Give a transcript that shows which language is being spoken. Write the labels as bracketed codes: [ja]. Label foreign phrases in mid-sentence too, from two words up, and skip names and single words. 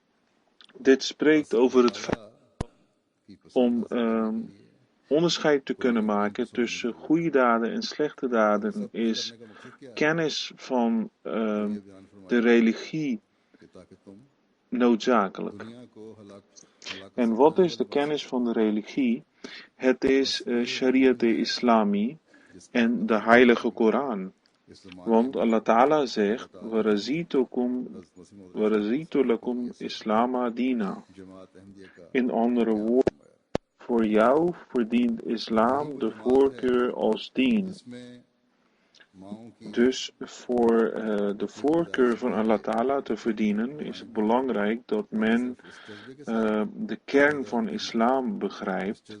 [nl] Dit spreekt over het feit om onderscheid te kunnen maken tussen goede daden en slechte daden is kennis van de religie noodzakelijk. En wat is de kennis van de religie? Het is Shariat-e-Islami en de heilige Koran. Want [ar] Allah Ta'ala [nl] zegt, [ar] وَرَزِيتُ لَكُمْ إِسْلَامَ دِينًا. [nl] In andere woorden, voor jou verdient islam de voorkeur als dien. Dus voor de voorkeur van [ar] Allah Ta'ala [nl] te verdienen is het belangrijk dat men de kern van islam begrijpt.